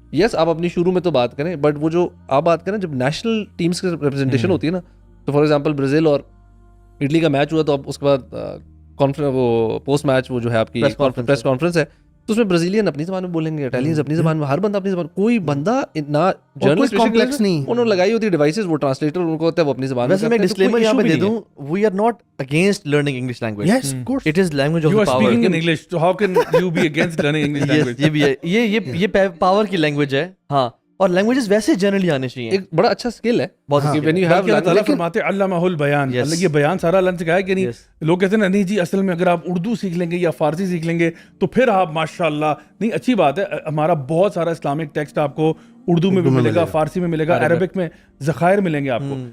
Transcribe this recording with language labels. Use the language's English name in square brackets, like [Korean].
[Urdu] یس آپ اپنی شروع میں تو بات کریں, بٹ وہ جو آپ بات کریں جب نیشنل ٹیمس کی ریپرزنٹیشن ہوتی ہے نا, تو [English] for example [Urdu] برازیل اور اٹلی کا میچ ہوا, تو اب اس کے بعد وہ پوسٹ میچ وہ جو ہے آپ کی پریس کانفرنس ہے, تو اس میں برازیلین اپنی زبان میں بولیں گے, اٹالینز اپنی زبان میں, ہر بندہ اپنی زبان, کوئی بندہ نہ جرنلسٹ کمپلیکس نہیں, انہوں نے لگائی ہوتی ڈیوائسز, وہ ٹرانسلیٹر ان کو ہوتا ہے وہ اپنی زبان میں. ویسے میں ڈسکلیمر یہاں پہ دے دوں, [English] We are not against learning English language, yes of course it is language of you are power. speaking in English, so how can you be against learning English language? [Urdu] یہ بھی ہے, یہ پاور کی language ہے. ہاں, اور languages ویسے generally آنے چاہیے, ایک بڑا اچھا اسکل ہے بہت. اللہ تعالیٰ فرماتے ہیں علمہ البیان, یہ بیان سارا اللہ نے سکھایا کہ نہیں. لوگ کہتے ہیں نہیں جی اصل میں اگر آپ اردو سیکھ لیں گے یا فارسی سیکھ لیں گے تو پھر آپ ماشاء اللہ, نہیں اچھی بات ہے, ہمارا بہت سارا اسلامک ٹیکسٹ آپ کو اردو میں بھی ملے گا, فارسی میں ملے گا, عربک میں ذخائر ملیں گے آپ کو.